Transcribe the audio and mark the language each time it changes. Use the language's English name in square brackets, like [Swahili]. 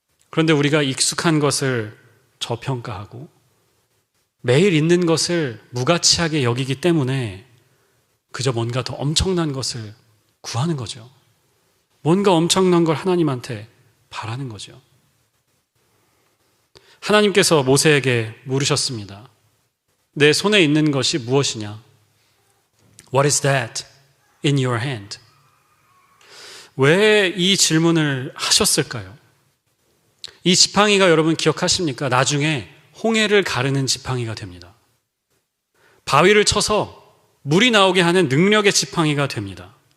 [Korean] 그런데 우리가 익숙한 것을 저평가하고 매일 있는 것을 무가치하게 여기기 때문에 그저 뭔가 더 엄청난 것을 구하는 거죠. 뭔가 엄청난 걸 하나님한테 바라는 거죠. 하나님께서 모세에게 물으셨습니다. 내 손에 있는 것이 무엇이냐? [English] What is that in your hand? [Korean] 왜 이 질문을 하셨을까요? 이 지팡이가 여러분 기억하십니까? 나중에 홍해를 가르는 지팡이가 됩니다. 바위를 쳐서 물이 나오게 하는 능력의 지팡이가 됩니다.